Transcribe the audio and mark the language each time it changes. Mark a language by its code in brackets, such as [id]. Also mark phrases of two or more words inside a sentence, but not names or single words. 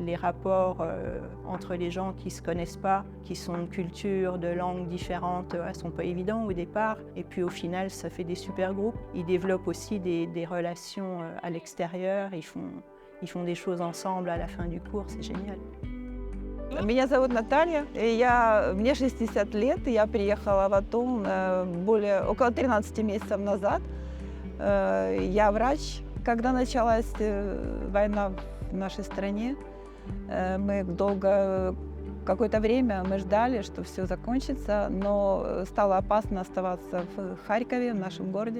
[fr] Les rapports entre les gens qui ne se connaissent pas, qui sont de cultures, de langues différentes, ne sont pas évidents au départ. Et puis au final, ça fait des super groupes. Ils développent aussi des relations à l'extérieur. Ils font des choses ensemble à la fin du cours, c'est génial. [ru] Меня зовут Наталья, мне 60 лет, я приехала в Атум около 13 месяцев назад. Я врач. Когда началась война в нашей стране, мы какое-то время мы ждали, что все закончится, но стало опасно оставаться в Харькове, в нашем городе.